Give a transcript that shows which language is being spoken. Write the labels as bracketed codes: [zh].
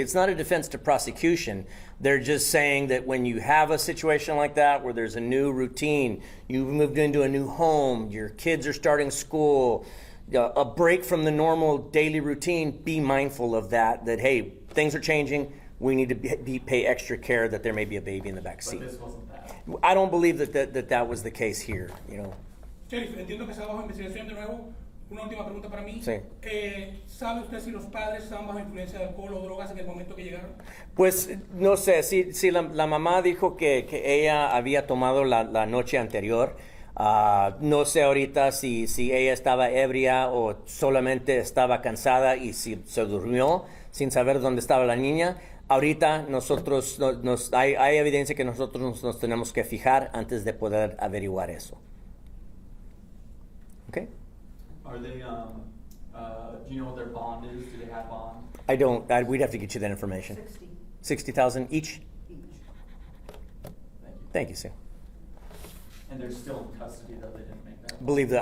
[en] It's not a defense to prosecution. They're just saying that when you have a situation like that where there's a new routine, you've moved into a new home, your kids are starting school, a break from the normal daily routine, be mindful of that, hey, things are changing. We need to pay extra care that there may be a baby in the back seat. But this wasn't that. I don't believe that was the case here. [es] Sheriff, entiendo que está bajo investigación de nuevo. Una última pregunta para mí. Sí. ¿Sabe usted si los padres estaban bajo influencia de alcohol o drogas en el momento que llegaron? Pues no sé, si la mamá dijo que ella había tomado la noche anterior. No sé ahorita si ella estaba ebria o solamente estaba cansada y si se durmió sin saber dónde estaba la niña. Ahorita nosotros hay evidencia que nosotros nos tenemos que fijar antes de poder averiguar eso. [en] Okay? Are they, do you know what their bond is? Do they have bond? I don't. We'd have to get you that information. 60,000 each? Thank you, Sue. And they're still in custody, though they didn't make that?